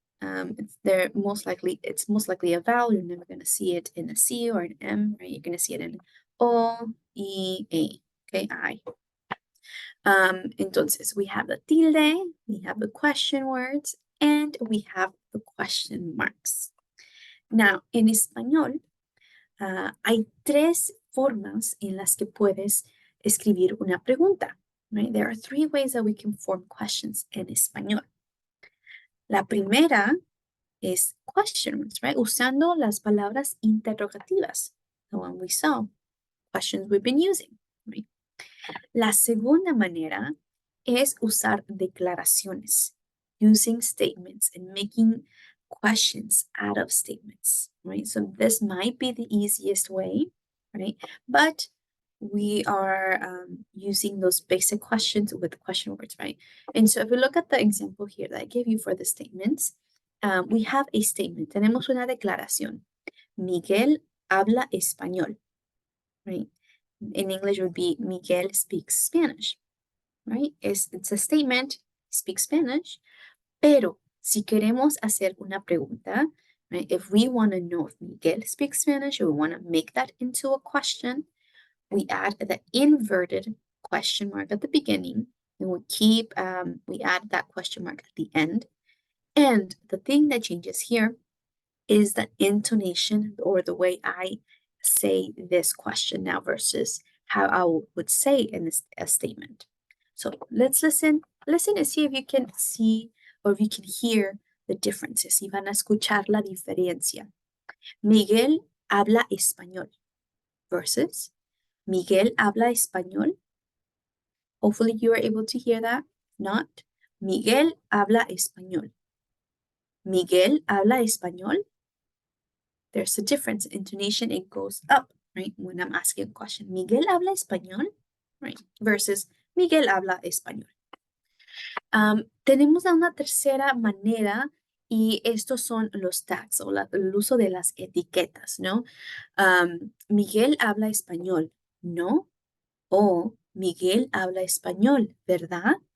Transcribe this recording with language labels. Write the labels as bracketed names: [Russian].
[English] It's most likely a vowel. You're never going to see it in a C or an M, right? You're going to see it in O, E, A, okay, I. [Spanish] Entonces, [English] we have the tilde, we have the question words, and we have the question marks. Now, [Spanish] en español, hay tres formas en las que puedes escribir una pregunta. [English] Right? There are three ways that we can form questions [Spanish] en español. La primera es [English] question words, right? [Spanish] Usando las palabras interrogativas, [English] the one we saw, questions we've been using, right? [Spanish] La segunda manera es usar declaraciones, [English] using statements and making questions out of statements, right? So this might be the easiest way, right? But we are using those basic questions with question words, right? And so if we look at the example here that I gave you for the statements, we have a statement. [Spanish] Tenemos una declaración. Miguel habla español, [English] right? In English would be Miguel speaks Spanish, right? It's a statement, speaks Spanish, [Spanish] pero si queremos hacer una pregunta, [English] right? If we want to know if Miguel speaks Spanish or we want to make that into a question, we add the inverted question mark at the beginning and we add that question mark at the end. And the thing that changes here is the intonation or the way I say this question now versus how I would say in a statement. So let's listen and see if you can see or if you can hear the differences. [Spanish] Y van a escuchar la diferencia. Miguel habla español versus Miguel habla español. [English] Hopefully you are able to hear that. Not [Spanish] Miguel habla español. Miguel habla español. [English] There's a difference. Intonation, it goes up, right? When I'm asking a question. [Spanish] Miguel habla español, [English] right? Versus [Spanish] Miguel habla español. Tenemos una tercera manera y estos son los tags o el uso de las etiquetas, ¿no? Miguel habla español, ¿no? O Miguel habla español, ¿verdad?